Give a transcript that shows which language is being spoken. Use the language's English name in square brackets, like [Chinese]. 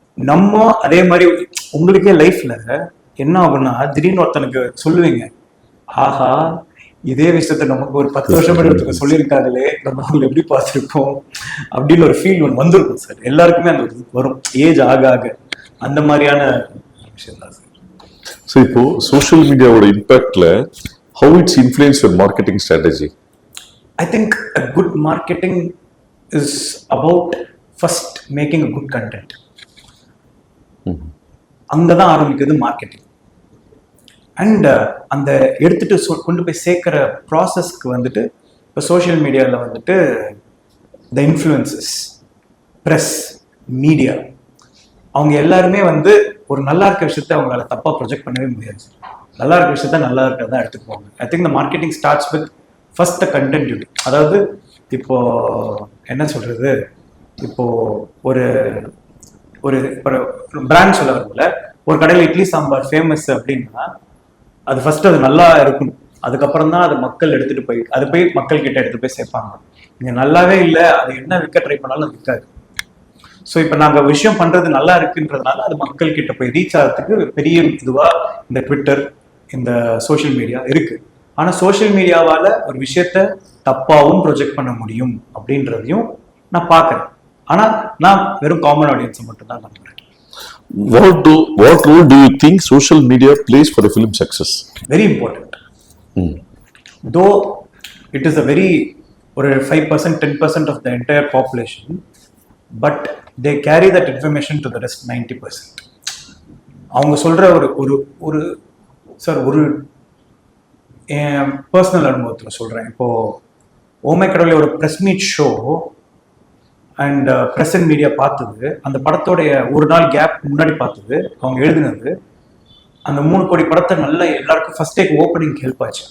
[Tamil] நம்ம அதே மாதிரி உங்களுக்கே லைஃப்ல என்ன ஆகும்னா திடீர்னு ஒருத்தனுக்கு சொல்லுவீங்க, ஆஹா இதே விஷயத்த நமக்கு ஒரு 10 வருஷம் ஒருத்தருக்கு சொல்லியிருக்காங்களே, நம்ம அவங்களை எப்படி பார்த்துருக்கோம் அப்படின்னு ஒரு ஃபீல் ஒன்று வந்திருக்கும் சார். எல்லாருக்குமே அந்த ஒரு வரும் ஏஜ் ஆக ஆக. அந்த மாதிரியான விஷயம் தான் சார். [English] So இப்போ social மீடியாவோட இம்பாக்ட்ல how it's influence your marketing strategy? I think a good marketing is about first making a good content. [Tamil] அங்கதான் ஆரம்பிக்குது மார்க்கெட்டிங். அண்ட் அந்த எடுத்துட்டு கொண்டு போய் சேர்க்கிற ப்ராசஸ்க்கு வந்துட்டு இப்போ சோஷியல் மீடியாவில் வந்துட்டு த இன்ஃப்ளூயன்சஸ், ப்ரெஸ், மீடியா, அவங்க எல்லாருமே வந்து ஒரு நல்லா இருக்க விஷயத்த அவங்களால தப்பாக ப்ரொஜெக்ட் பண்ணவே முடியாது. நல்லா இருக்க விஷயத்த நல்லா இருக்கிறதா எடுத்துக்குவாங்க. [English] I think the marketing starts with first the content unit. [Tamil] அதாவது இப்போ என்ன சொல்றது, இப்போ ஒரு ஒரு பிராண்ட் சொல்ல வரல, ஒரு கடையில் இட்லி சாம்பார் ஃபேமஸ் அப்படின்னா அது ஃபர்ஸ்ட் அது நல்லா இருக்கணும், அதுக்கப்புறம் தான் அது மக்கள் எடுத்துட்டு போய் அது போய் மக்கள் கிட்ட எடுத்து போய் சேர்ப்பாங்க. நீங்க நல்லாவே இல்லை, அது என்ன விற்க ட்ரை பண்ணாலும் அது விற்காது. ஸோ இப்போ நாங்கள் விஷயம் பண்றது நல்லா இருக்குன்றதுனால அது மக்கள் கிட்ட போய் ரீச் ஆகிறதுக்கு பெரிய இதுவா இந்த ட்விட்டர், இந்த சோஷியல் மீடியா இருக்கு. ஆனா சோஷியல் மீடியாவால ஒரு விஷயத்த தப்பாவும் ப்ரொஜெக்ட் பண்ண முடியும் அப்படின்றதையும் நான் பார்க்கறேன். ஆனா நான் வெறும் காமன் ஆடியன்ஸை மட்டும் தான் நம்புறேன். [English] What role do you think social media plays for a film success? Very important. Though it is a very or 5%, 10% of the entire population, but they carry that information to the rest 90%. [Tamil] அவங்க சொல்ற ஒரு ஒரு sir ஒரு personal அனுபவத்தில் சொல்றேன். இப்போ ஓமை கடவுளை ஒரு press meet show and press and media பார்த்தது, அந்த படத்தோடைய ஒரு நாள் கேப் முன்னாடி பார்த்தது, அவங்க எழுதினது, அந்த 3 கோடி படத்தை நல்லா எல்லாருக்கும் ஃபர்ஸ்ட் டேக்கு ஓப்பனிங் ஹெல்ப் ஆச்சு.